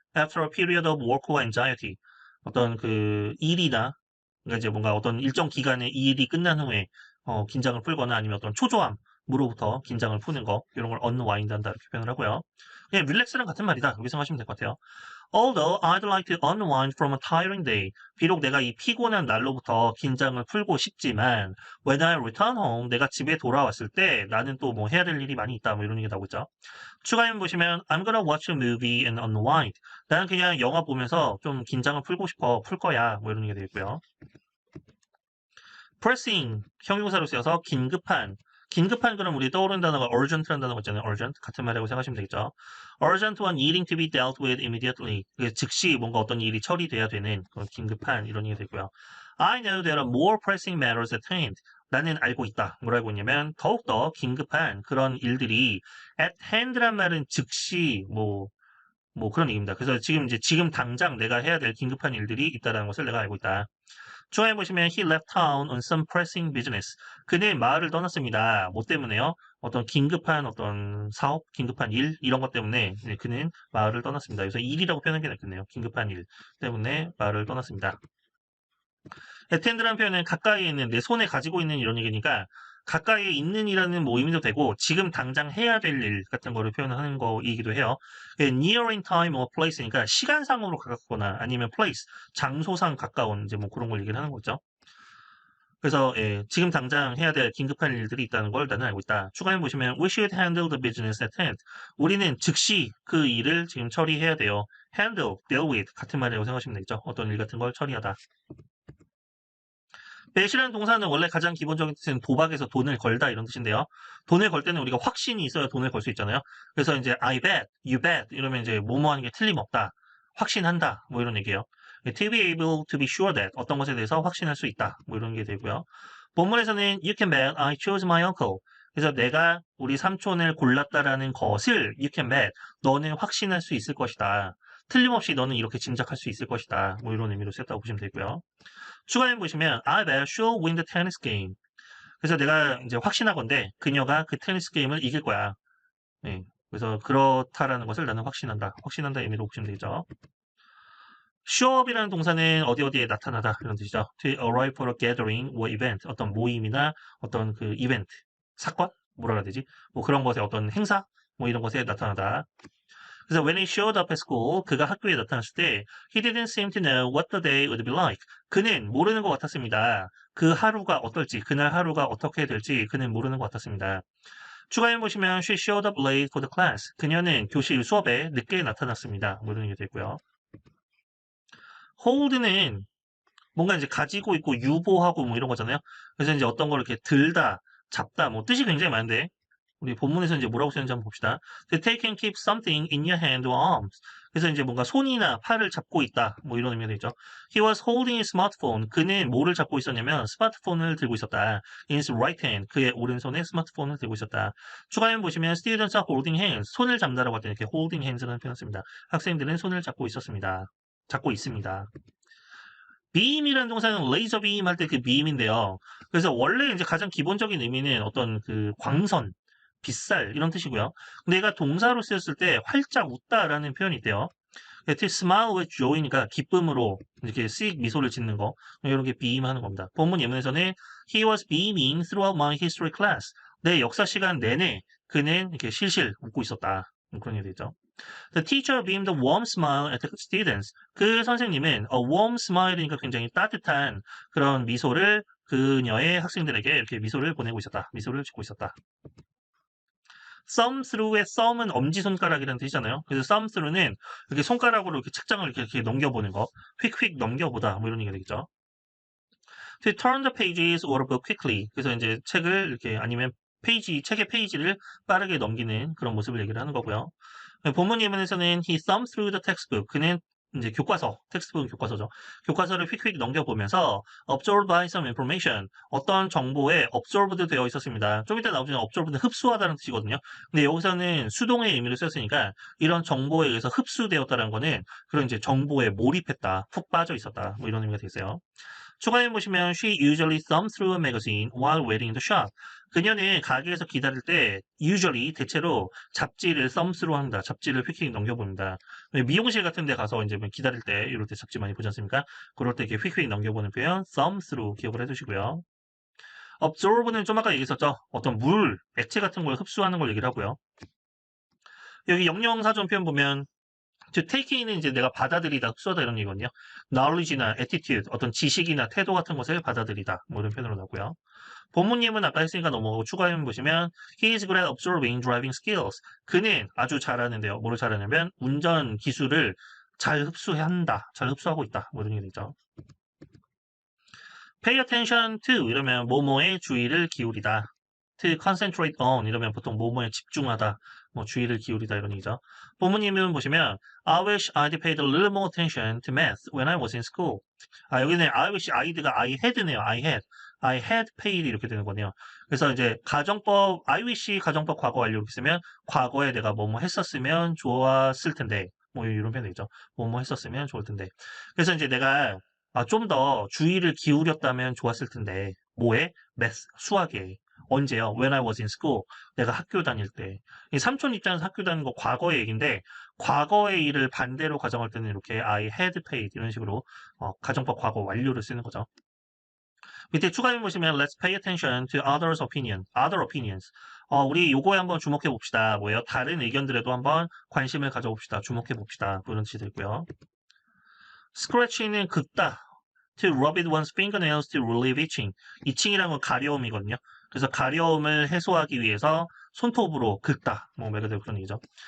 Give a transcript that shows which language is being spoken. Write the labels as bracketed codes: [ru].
[en] After a period of work [ko] 와 anxiety, 어떤 그 일이나 그러니까 이제 뭔가 어떤 일정 기간의 이 일이 끝난 후에 긴장을 풀거나 아니면 어떤 초조함으로부터 긴장을 푸는 거 이런 걸 unwind 한다 이렇게 표현을 하고요. 그냥 relax랑 같은 말이다 이렇게 생각하시면 될 것 같아요. [en] Although I'd like to unwind from a tiring day. [ko] 비록 내가 이 피곤한 날로부터 긴장을 풀고 싶지만 [en] when I return home, [ko] 내가 집에 돌아왔을 때 나는 또 뭐 해야 될 일이 많이 있다 뭐 이런 얘기 나오고 있죠. 추가인 보시면 [en] I'm gonna watch a movie and unwind. [ko] 나는 그냥 영화 보면서 좀 긴장을 풀고 싶어 풀 거야 뭐 이런 얘기 되겠고요. pressing 형용사로 쓰여서 긴급한. 긴급한 그럼 우리 떠오르는 단어가 urgent라는 단어가 있잖아요. urgent 같은 말이라고 생각하시면 되겠죠. [en] urgent one needing to be dealt with immediately. [ko] 즉시 뭔가 어떤 일이 처리돼야 되는 그런 긴급한 이런 얘기 되고요. [en] I know there are more pressing matters at hand. [ko] 나는 알고 있다. 뭘 알고 있냐면 더욱더 긴급한 그런 일들이 at hand란 말은 즉시 뭐 그런 얘기입니다. 그래서 지금 당장 내가 해야 될 긴급한 일들이 있다는 것을 내가 알고 있다. 추가해 보시면 [en] he left town on some pressing business. [ko] 그는 마을을 떠났습니다. 뭐 때문에요? 어떤 긴급한 어떤 사업, 긴급한 일 이런 것 때문에 그는 마을을 떠났습니다. 그래서 일이라고 표현하는 게 낫겠네요. 긴급한 일 때문에 마을을 떠났습니다. attend라는 표현은 가까이에 있는 내 손에 가지고 있는 이런 얘기니까 가까이에 있는이라는 뭐 의미도 되고 지금 당장 해야 될 일 같은 거를 표현하는 거이기도 해요. [en] near in time or place [ko] 니까 시간상으로 가깝거나 아니면 place, 장소상 가까운 이제 뭐 그런 걸 얘기를 하는 거죠. 그래서 지금 당장 해야 될 긴급한 일들이 있다는 걸 나는 알고 있다. 추가해 보시면 [en] we should handle the business at hand. [ko] 우리는 즉시 그 일을 지금 처리해야 돼요. handle, deal with 같은 말이라고 생각하시면 되겠죠. 어떤 일 같은 걸 처리하다. bet이라는 동사는 원래 가장 기본적인 뜻은 도박에서 돈을 걸다 이런 뜻인데요. 돈을 걸 때는 우리가 확신이 있어야 돈을 걸 수 있잖아요. 그래서 이제 I bet, you bet 이러면 이제 뭐뭐 하는 게 틀림없다. 확신한다. 뭐 이런 얘기예요. [en] To be able to be sure that [ko] 어떤 것에 대해서 확신할 수 있다. 뭐 이런 게 되고요. 본문에서는 [en] you can bet I chose my uncle. [ko] 그래서 내가 우리 삼촌을 골랐다라는 것을 [en] you can bet. [ko] 너는 확신할 수 있을 것이다. 틀림없이 너는 이렇게 짐작할 수 있을 것이다. 뭐 이런 의미로 쓰였다고 보시면 되고요. 추가해 보시면 [en] I bet she'll win the tennis game. [ko] 그래서 내가 이제 확신하건대 그녀가 그 테니스 게임을 이길 거야. 네. 그래서 그렇다라는 것을 나는 확신한다. 확신한다 의미로 보시면 되죠. show up이라는 동사는 어디에 나타나다 이런 뜻이죠. [en] To arrive for a gathering or event. [ko] 어떤 모임이나 어떤 그 이벤트, 사건? 뭐라 해야 되지? 뭐 그런 것에 어떤 행사? 뭐 이런 것에 나타나다. [en] 그래서 when he showed up at school, [ko] 그가 학교에 나타났을 때 [en] he didn't seem to know what the day would be like. [ko] 그는 모르는 것 같았습니다. 그 하루가 어떨지, 그날 하루가 어떻게 될지 그는 모르는 것 같았습니다. 추가해 보시면 [en] she showed up late for the class. [ko] 그녀는 교실 수업에 늦게 나타났습니다. 뭐 이런 게 되고요. hold는 뭔가 이제 가지고 있고 유보하고 뭐 이런 거잖아요. 그래서 이제 어떤 걸 이렇게 들다, 잡다, 뭐 뜻이 굉장히 많은데 우리 본문에서 이제 뭐라고 쓰는지 한번 봅시다. [en] To take and keep something in your hand or arms. [ko] 그래서 이제 뭔가 손이나 팔을 잡고 있다. 뭐 이런 의미가 되죠. [en] He was holding his smartphone. [ko] 그는 뭐를 잡고 있었냐면 스마트폰을 들고 있었다. [en] In his right hand. [ko] 그의 오른손에 스마트폰을 들고 있었다. 추가면 보시면 [en] students are holding hands. [ko] 손을 잡다라고 할 때 이렇게 holding hands라는 표현을 씁니다. 학생들은 손을 잡고 있었습니다. 잡고 있습니다. beam이라는 동사는 레이저 beam 할 때 그 beam인데요. 그래서 원래 이제 가장 기본적인 의미는 어떤 그 광선, 빛살 이런 뜻이고요. 근데 얘가 동사로 쓰였을 때 활짝 웃다라는 표현이 있대요. [en] to smile with joy [ko] 니까 기쁨으로 이렇게 씩 미소를 짓는 거 이런 게 beam 하는 겁니다. 본문 예문에서는 [en] he was beaming throughout my history class. [ko] 내 역사 시간 내내 그는 이렇게 실실 웃고 있었다. 그런 얘기 되죠. [en] The teacher beamed a warm smile at the students. [ko] 그 선생님은 a warm smile이니까 굉장히 따뜻한 그런 미소를 그녀의 학생들에게 이렇게 미소를 보내고 있었다. 미소를 짓고 있었다. thumb through의 thumb은 엄지손가락이라는 뜻이잖아요. 그래서 thumb through는 이렇게 손가락으로 이렇게 책장을 이렇게 넘겨보는 거, 휙휙 넘겨보다 뭐 이런 얘기가 되겠죠. [en] To turn the pages or a book quickly. [ko] 그래서 이제 책을 이렇게 아니면 책의 페이지를 빠르게 넘기는 그런 모습을 얘기를 하는 거고요. 본문 예문에서는 [en] he thumbed through the textbook. [ko] 그는 이제 교과서, 텍스트북은 교과서죠. 교과서를 휙휙 넘겨보면서 [en] absorbed by some information. [ko] 어떤 정보에 absorbed 되어 있었습니다. 좀 이따 나오지만 absorbed는 흡수하다는 뜻이거든요. 근데 여기서는 수동의 의미를 썼으니까 이런 정보에 의해서 흡수되었다는 거는 그런 이제 정보에 몰입했다, 푹 빠져 있었다. 뭐 이런 의미가 되겠어요. 추가해 보시면 [en] she usually thumbed through a magazine while waiting in the shop. [ko] 그녀는 가게에서 기다릴 때 usually 대체로 잡지를 thumb through 합니다. 잡지를 휙휙 넘겨봅니다. 미용실 같은 데 가서 이제 기다릴 때 이럴 때 잡지 많이 보지 않습니까? 그럴 때 이렇게 휙휙 넘겨보는 표현 thumb through 기억을 해두시고요. absorb는 좀 아까 얘기했었죠. 어떤 물, 액체 같은 걸 흡수하는 걸 얘기를 하고요. 여기 영영사전 표현 보면 to take in은 이제 내가 받아들이다, 흡수하다 이런 얘기거든요. knowledge나 attitude, 어떤 지식이나 태도 같은 것을 받아들이다, 뭐 이런 표현으로 나오고요. 본문 예문 아까 했으니까 넘어가고 추가 예문 보시면 [en] he is good at observing driving skills. [ko] 그는 아주 잘하는데요. 뭐를 잘하냐면 운전 기술을 잘 흡수한다, 잘 흡수하고 있다, 뭐 이런 얘기죠. pay attention to 이러면 뭐뭐에 주의를 기울이다. to concentrate on 이러면 보통 뭐뭐에 집중하다, 뭐 주의를 기울이다 이런 얘기죠. 본문 예문 보시면 [en] I wish I'd paid a little more attention to math when I was in school. [ko] 여기는 I wish I'd가 I had네요. I had paid 이렇게 되는 거네요. 그래서 이제 가정법 I wish 가정법 과거 완료 이렇게 쓰면 과거에 내가 뭐뭐 했었으면 좋았을 텐데 뭐 이런 표현이죠. 뭐뭐 했었으면 좋을 텐데. 그래서 이제 내가 좀 더 주의를 기울였다면 좋았을 텐데 뭐에? 매스 수학에. 언제요? [en] When I was in school. [ko] 내가 학교 다닐 때. 이 삼촌 입장에서 학교 다니는 거 과거의 얘기인데 과거의 일을 반대로 가정할 때는 이렇게 I had paid 이런 식으로 가정법 과거 완료를 쓰는 거죠. 밑에 추가해 보시면 [en] Let's pay attention to others' opinion, other opinions. [ko] 우리 요거에 한번 주목해 봅시다. 뭐예요? 다른 의견들에도 한번 관심을 가져봅시다. 주목해 봅시다. 그런 뜻이 되고요. scratch는 긁다. [en] To rub it one's fingernails to relieve itching. [ko] itching이라는 건 가려움이거든요. 그래서 가려움을 해소하기 위해서 손톱으로 긁다. 뭐 말 그대로 그런 얘기죠.